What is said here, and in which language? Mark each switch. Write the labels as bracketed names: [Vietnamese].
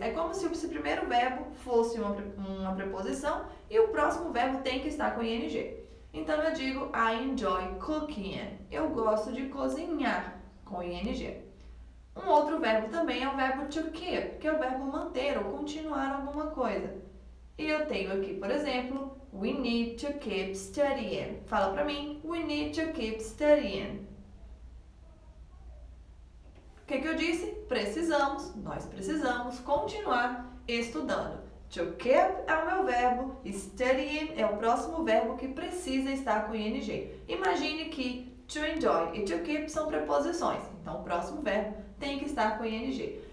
[Portuguese] É como se esse primeiro verbo fosse uma preposição e o próximo verbo tem que estar com ing. Então eu digo [English] I enjoy cooking. [Portuguese] Eu gosto de cozinhar com ing. Um outro verbo também é o verbo to keep, que é o verbo manter ou continuar alguma coisa. E eu tenho aqui, por exemplo, [English] we need to keep studying. [Portuguese] Fala pra mim, [English] we need to keep studying. [Portuguese] O que eu disse? Nós precisamos continuar estudando. To keep é o meu verbo, studying é o próximo verbo que precisa estar com ing. Imagine que to enjoy e to keep são preposições, então o próximo verbo tem que estar com ing.